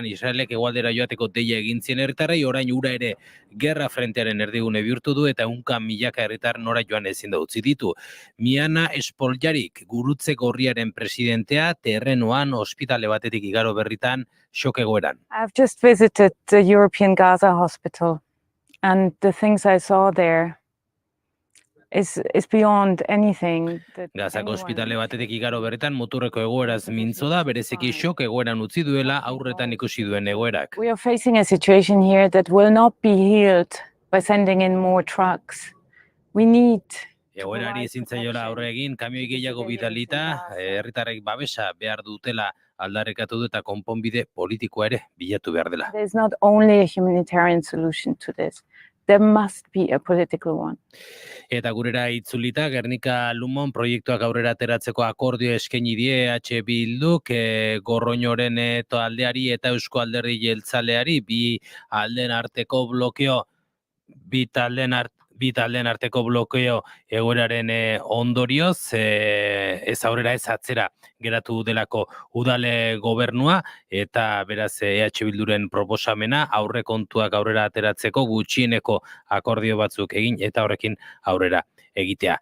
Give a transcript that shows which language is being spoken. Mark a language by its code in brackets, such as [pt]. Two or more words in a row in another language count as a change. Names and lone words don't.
[eu] Israelek hegoaldera joateko deia egin zien herritarrei, orain ura ere gerra frentearen erdigune bihurtu du eta 100.000 herritar nora joan ezin da utzi ditu. Miana Espoljarik, gurutze gorriaren presidentea, terrenoan ospitale batetik igaro berritan shock egoeran. [en] I've just visited the European Gaza Hospital and the things I saw there is beyond anything. [eu] Gazako ospitale batetik igaro berritan muturreko egoeraz mintzo da, bereziki shock egoeran utzi duela aurretan ikusi duen egoerak. [en] We are facing a situation here that will not be healed by sending in more trucks. We need [eu] egoerari ezin zaiola aurre egin, kamioi gehiago bidalita, herritarrek babesa behar dutela aldarrekatu du eta konponbide politikoa ere bilatu behar dela. [en] There's not only a humanitarian solution to this. There must be a political one. [eu] Eta gurera itzulita, Gernika Lumon proiektuak aurrera ateratzeko akordio eskaini die EH Bilduk, Gorroñoren aldeari eta Eusko Alderdi Jeltzaleari bi taldeen arteko blokeo egoeraren ondorioz, ez aurrera ez atzera geratu delako udale gobernua, eta beraz EH Bilduren proposamena aurrekontuak aurrera ateratzeko gutxieneko akordio batzuk egin eta horrekin aurrera egitea.